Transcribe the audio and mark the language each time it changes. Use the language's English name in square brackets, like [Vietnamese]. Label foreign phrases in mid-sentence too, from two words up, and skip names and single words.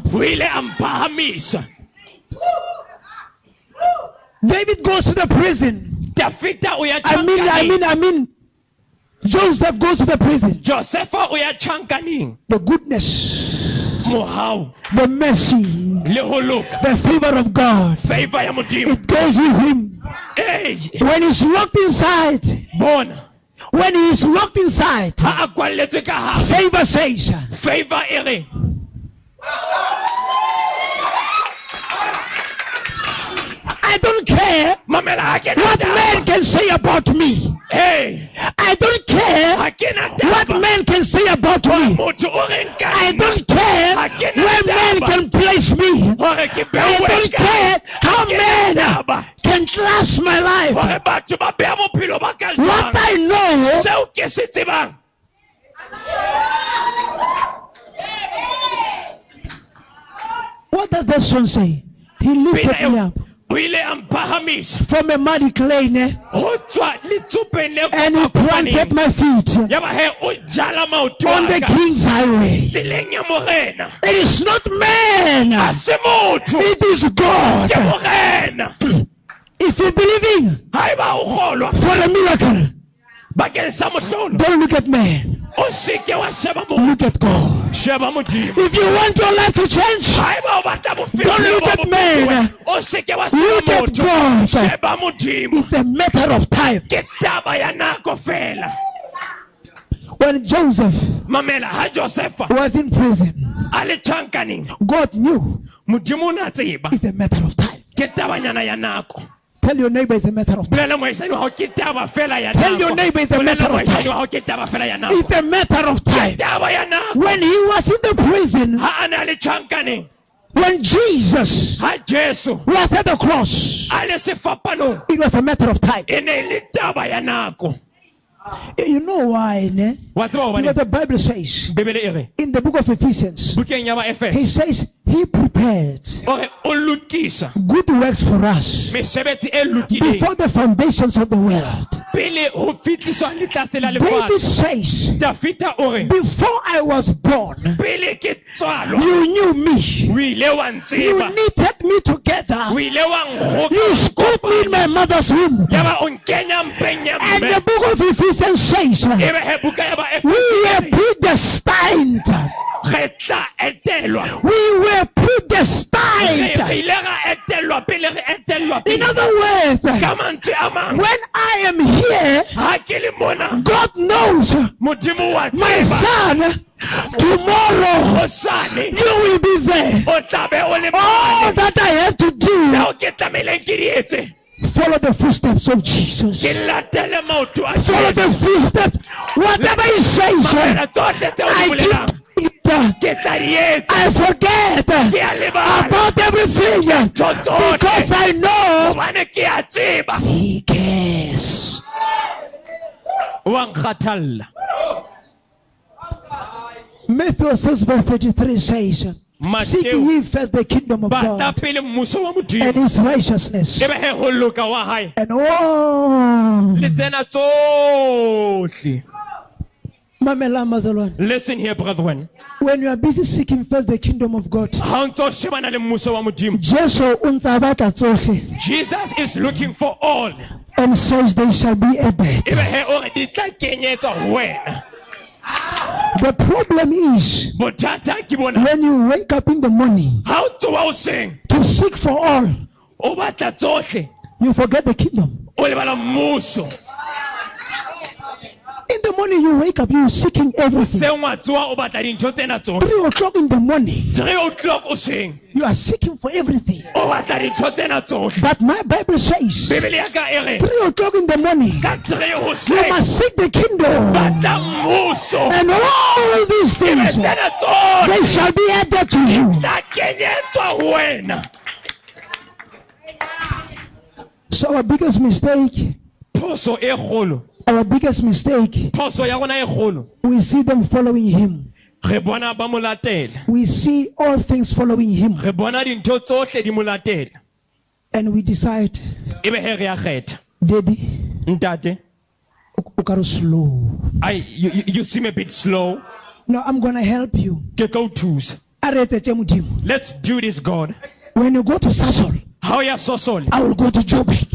[Southern Sotho] O ile a mphahamisa. [English] David goes to the prison. [Southern Sotho] Dafita o ya [English] I [Southern Sotho] tjhankaneng. [English] mean, Joseph goes to the prison. [Southern Sotho] Josefa o ya tjhankaneng. [English] The goodness, [Southern Sotho] Mohau [English] the mercy, [Southern Sotho] le ho loka [English] the favor of God, [Southern Sotho] favor ya Modimo. [English] it goes with him. Hey, When he's locked inside, [Southern Sotho] bona [English] when he is locked inside, [Southern Sotho] ha a kwalletswe ka hare, [English] favor says, [Southern Sotho] favor e re [English] I don't care [Southern Sotho] mamela ha ke na [English] what [Southern Sotho] taba. [English] men can say about me. Hey, I don't care [Southern Sotho] ha ke na [English] what [Southern Sotho] taba. [English] men can say about me. [Southern Sotho] Motho o reng ka [English] I [Southern Sotho] nna. [English] don't care [Southern Sotho] Ha ke na [English] where men [Southern Sotho] taba. [English] can place me. [Southern Sotho] Hore ke [English] I [Southern Sotho] bewe [English] don't [Southern Sotho] kae. [English] care how [Southern Sotho] Ha ke na [English] men [Southern Sotho] taba. [English] can clash my life. [Southern Sotho] Hore batho ba beha bophelo ba ka [English] What [Southern Sotho] jwang. [English] I know, [Southern Sotho] Seo ke se tsebang. [English] what does that song say? He lifted [Southern Sotho] Pina [English] me [Southern Sotho] eo, [English] up [Southern Sotho] o ile a mphahamisa [English] from a muddy clay ne, [Southern Sotho] ho tswa letsopeng le [English] and he planted [Southern Sotho] kopaneng. [English] my feet [Southern Sotho] Ya ba he o jala maoto [English] on a the [Southern Sotho] ka [English] king's highway. [Southern Sotho] tseleng ya morena. [English] It is not man, [Southern Sotho] Ha se motho, [English] it is God. [Southern Sotho] ke morena. [English] If you believe in [Southern Sotho] Haeba o kgolwa [English] for a miracle, [Southern Sotho] bakeng sa mohlolo, [English] don't look at man, [Southern Sotho] o se ke wa sheba [English] look [Southern Sotho] motho, [English] at God. [Southern Sotho] sheba Modimo. [English] If you want your life to change, [Southern Sotho] Haeba o batla bophelo [English] Don't look [Southern Sotho] bo [English] at [Southern Sotho] bofetohe, [English] man. [Southern Sotho] o se ke wa sheba [English] Look at [Southern Sotho] motho, [English] God. [Southern Sotho] sheba Modimo. [English] it's a matter of time. [Southern Sotho] Ke taba ya nako fela. [English] When Joseph [Southern Sotho] Mamela ha Josefa [English] was in prison, [Southern Sotho] a le tjhankaneng, [English] God knew [Southern Sotho] Modimo o ne a tseba [English] it's a matter of time. [Southern Sotho] ke tabanyana ya nako. [English] Tell your neighbor it's a matter of time. [Southern Sotho] Bolela moahisani wa hao ke taba fela ya [English] Tell your [Southern Sotho] nako. [English] neighbor it's a [Southern Sotho] Bolela [English] matter of [Southern Sotho] moahisani [English] time. [Southern Sotho] wa hao ke taba fela ya nako. [English] It's a matter of time. [Southern Sotho] Taba ya nako. [English] When he was in the prison, [Southern Sotho] Ha a ne a le tjhankaneng, [English] When Jesus [Southern Sotho] ha Jesu [English] was at the cross, [Southern Sotho] a le sefapanong [English] it was a matter of time. [Southern Sotho] e ne le taba ya nako. [English] You know why, [Southern Sotho] ne? Wa tseba [English] Because [Southern Sotho] hobane [English] the Bible says [Southern Sotho] Bebele e re [English] in the book of Ephesians, [Southern Sotho] bukeng ya ba [English] he [Southern Sotho] Efes [English] says he prepared [Southern Sotho] o re o lokisa [English] good works for us [Southern Sotho] mesebetsi e lokileng [English] before the foundations of the world. [Southern Sotho] pele ho fitliswa le tlase la [English] David [Southern Sotho] lefatshe. [English] says, [Southern Sotho] Dafita o re [English] before I was born, [Southern Sotho] pele ke tswalwa [English] you knew me. [Southern Sotho] o ile wa [English] You [Southern Sotho] ntseba [English] knitted me together. [Southern Sotho] o ile wa [English] You [Southern Sotho] nkgoka [English] scooped me in my mother's womb. [Southern Sotho] ya ba o nkenya mpeng ya [English] And [Southern Sotho] mme [English] the book of Ephesians says, [Southern Sotho] e be he buka ya ba [English] we were [Southern Sotho] Efese [English] predestined. [Southern Sotho] re tla etelwa [English] We were [Southern Sotho] re [English] predestined. [Southern Sotho] ile ra etelwa pele re etelwa [English] In [Southern Sotho] pele [English] other words, [Southern Sotho] ka mantswe a mang [English] when I am here, [Southern Sotho] ha ke le mona [English] God knows, [Southern Sotho] modimo wa [English] my [Southern Sotho] tseba [English] son, tomorrow [Southern Sotho] hosane [English] you will be there. [Southern Sotho] o tla be o le [English] All [Southern Sotho] mane [English] that I have to do, [Southern Sotho] tseo ke tlameileng ke di etse [English] follow the footsteps of Jesus. [Southern Sotho] ke latele maoto a [English] Follow the [Southern Sotho] Jesu. [English] footsteps. Whatever he says, [Southern Sotho] Mabela tsohle tseo di [English] I [Southern Sotho] bolelang [English] keep it. [Southern Sotho] ke tla di etsa [English] I forget [Southern Sotho] ke a lebala [English] about everything [Southern Sotho] ntho [English] because [Southern Sotho] tsohle [English] I know [Southern Sotho] hobane ke a tseba [English] he cares. [Southern Sotho] wa nkgathalla. [English] Matthew 6 verse 33 says, seek [Southern Sotho] Mateo [English] ye first the kingdom of [Southern Sotho] batla [English] God [Southern Sotho] pele mmuso wa [English] and [Southern Sotho] modimo [English] his righteousness, [Southern Sotho] e be he ho loka wa hae [English] and all. [Southern Sotho] le tsena tsohle. Mamela Mazalwan, [English] Listen here, brethren. when you are busy seeking first the kingdom of God, [Southern Sotho] Ha o ntso shebana le mmuso wa modimo, Jesu unza batla tsohle [English] Jesus is looking for all. and says they shall be added. [Southern Sotho] E be he o re di tla kenyetswa ho wena. [English] The problem is [Southern Sotho] Bothata ke bona [English] when you wake up in the morning [Southern Sotho] ha o tsoha hoseng [English] to seek for all, [Southern Sotho] o batla tsohle [English] you forget the kingdom. [Southern Sotho] o lebala mmuso. [English] In the morning you wake up, you're seeking everything. [Southern Sotho] Se wa tsoha o batla dintho tsena tsohle. [English] 3 o'clock in the morning, [Southern Sotho] 3 o'clock hoseng [English] you are seeking for everything. [Southern Sotho] o batla dintho tsena tsohle. [English] But my Bible says, [Southern Sotho] Bibele ya ka e re [English] 3 o'clock in the morning, [Southern Sotho] ka 3 [English] you [Southern Sotho] hoseng [English] must seek the kingdom. [Southern Sotho] batla mmuso. [English] And all these [Southern Sotho] E be [English] things, [Southern Sotho] tsena tsohle [English] they shall be added to you. [Southern Sotho] tla kenyetswa ho wena. [English] So our biggest mistake, [Southern Sotho] Phoso e kgolo, [English] our biggest mistake, [Southern Sotho] phoso ya rona e kgolo, [English] we see them following him. [Southern Sotho] re bona ba mo latela, [English] We see all things following him. [Southern Sotho] re bona dintho tsohle di mo latela. [English] And we decide, [Southern Sotho] E be he re a kgetha. [English] Daddy, [Southern Sotho] Ntate, o ka re slow. [English] you seem a bit slow. No, I'm going to help you. [Southern Sotho] Ke tlo o thusa. A re etse tše Modimo. [English] Let's do this, God. When you go to Sasol, [Southern Sotho] Ha o ya Sosole, [English] I will go to Joburg.